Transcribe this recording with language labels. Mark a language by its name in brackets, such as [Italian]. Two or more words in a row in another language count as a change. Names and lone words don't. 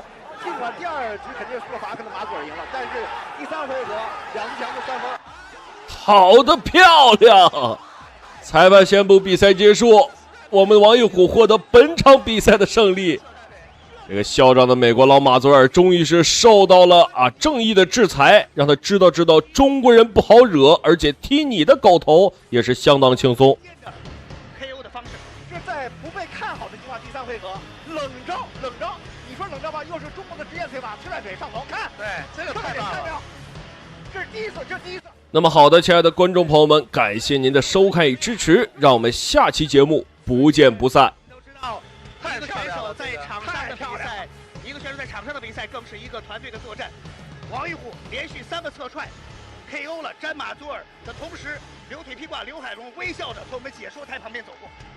[Chinese] 儘管第2局肯定輸了罰，可能馬佐爾贏了，但是第3回合2次強攻3分。好的，漂亮！裁判宣布比賽結束，我們王玉虎獲得本場比賽的勝利。這個嚣張的美國老馬佐爾終於是受到了正義的制裁，让他知道中国人不好惹，而且踢你的狗头也是相当轻松。 KO 的方式，这在不被看好的情况，第3回合冷招，你说冷招吧，又是中国的职业腿法，吃软腿上头，看，对，这个太棒了，这是第一次，那么好的，亲爱的观众朋友们，感謝您的收看與支持，讓我們下期節目不見不散。一個選手在場上的比賽，一個選手在場上的比賽更是一個團隊的作戰。王玉虎連續3個側踹 KO 了詹馬佐爾的同時，留腿披掛劉海龍微笑着從我們解說台旁邊走過。